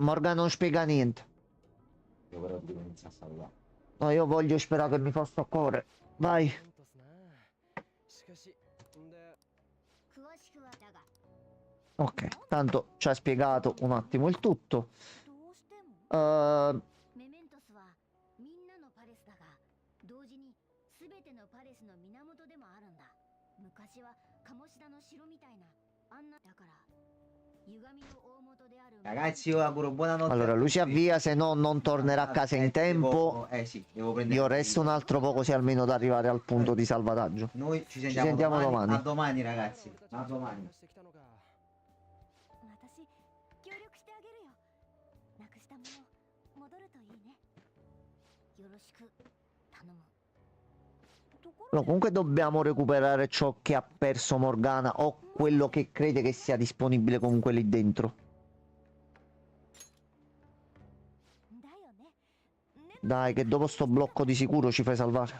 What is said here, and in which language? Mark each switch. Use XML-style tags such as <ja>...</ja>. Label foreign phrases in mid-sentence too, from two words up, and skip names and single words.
<it>Morgana non spiega niente. Io però devo iniziare a salvare. No, io voglio sperare che mi fa sto cuore. Vai. Ok, tanto ci ha spiegato un attimo il tutto.</it> <ja>メメントスはみんなのパレスだが、同時に全てのパレスの源でもあるんだ。昔は鴨志田の城みたいなあんなだから、歪みの大元である。</ja> <it>Ragazzi, io auguro buonanotte. Allora, lui si avvia, se no non tornerà a casa in tempo. Sì, devo prendere. Io resto un altro po' così almeno da arrivare al punto di salvataggio. Noi ci Ci sentiamo, sentiamo domani. A domani, ragazzi. A domani.</it> <ja>私協力してあげるよ。なくしたもの戻るといいね。よろしく頼む。</ja> <it>No, comunque dobbiamo recuperare ciò che ha perso Morgana o quello che crede che sia disponibile comunque lì dentro. Dai, che dopo sto blocco di sicuro ci fai salvare.</it>